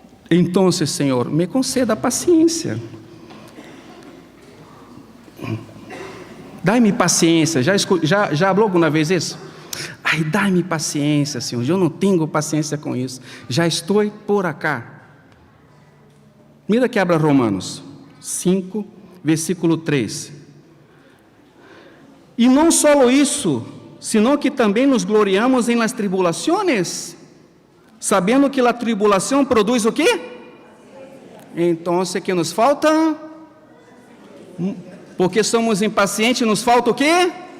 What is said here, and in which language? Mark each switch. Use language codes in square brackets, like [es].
[pt] Então, Senhor, me conceda paciência. Dai-me paciência. Já falou alguma vez isso? Ai, dai-me paciência, Senhor. Eu não tenho paciência com isso. Já estou por [es] acá. Mira que abra Romanos 5, versículo 3. [pt] E não só isso, senão que também nos gloriamos em [es] las [pt] tribulações, sabendo que a tribulação produz o quê? Então, que nos falta? Porque somos impacientes, nos falta o quê?